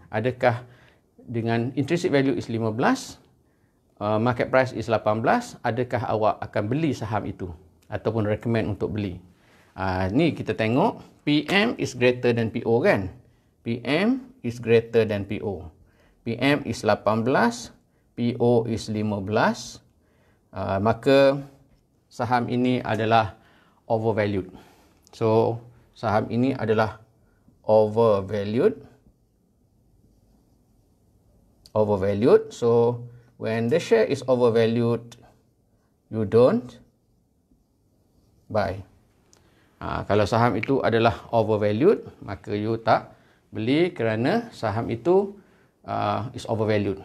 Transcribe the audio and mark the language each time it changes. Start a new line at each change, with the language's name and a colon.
Malay: Adakah dengan
English: intrinsic value is 15, market price is 18,
Malay: adakah awak akan beli saham itu ataupun recommend untuk beli? Ni kita tengok
English: PM is greater than PO
Malay: kan?
English: PM is greater than PO. PM is 18, PO is 15.
Malay: maka saham ini adalah overvalued. So, saham ini adalah overvalued.
English: So, when the share is overvalued, you don't buy.
Malay: Kalau saham itu adalah overvalued, maka you tak beli kerana saham itu
English: is overvalued.